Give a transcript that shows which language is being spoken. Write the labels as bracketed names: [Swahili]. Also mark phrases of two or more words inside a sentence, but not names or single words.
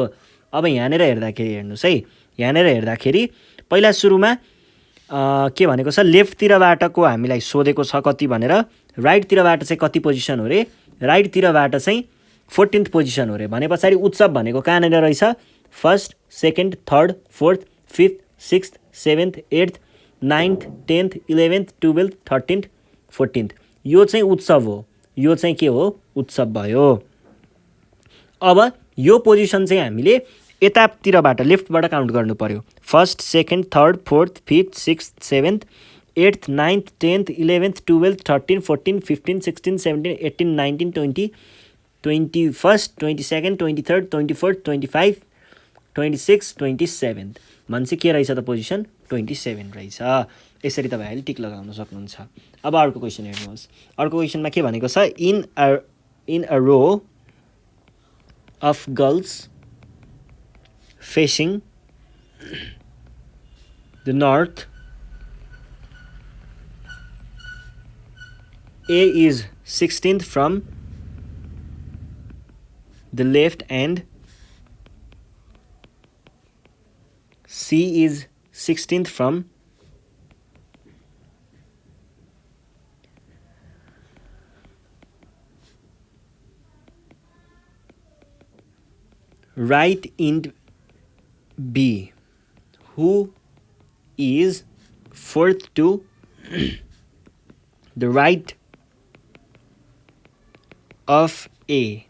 [Nepali] अब यहाँनिर हेर्दाखेरि हेर्नुहोस् है, यहाँनिर हेर्दाखेरि पहिला सुरुमा के भनेको छ, लेफ्टतिरबाटको हामीलाई सोधेको छ कति भनेर, राइटतिरबाट चाहिँ कति पोजिसन हो रे, राइटतिरबाट चाहिँ 14th पोजिसन हो रे। भने पछाडि उत्सव भनेको कहाँनिर रहेछ, 1st 2nd 3rd 4th 5th 6th 7th 8th 9th 10th 11th 12th 13th 14th, यो चाहिँ उत्सव हो, यो चाहिँ के हो, उत्सव भयो। अब यो पोजिसन चाहिँ हामीले यतातिरबाट लेफ्टबाट काउन्ट गर्नु पर्यो, 1st 2nd 3rd 4th 5th 6th 7th 8th 9th 10th 11th 12th 13 14 15 16 17 18 19 20 21st 22nd 23rd 24th 25 26 27 भनेपछि के रहेछ त पोजिसन, 27 रहेछ। यसरी तपाईँहरूले टिक लगाउन सक्नुहुन्छ। अब अर्को क्वेसन हेर्नुहोस्, अर्को क्वेसनमा के भनेको छ, [English] in a row of girls facing the north, A is 16th from the left and C is 16th from right end B, who is fourth to the right of A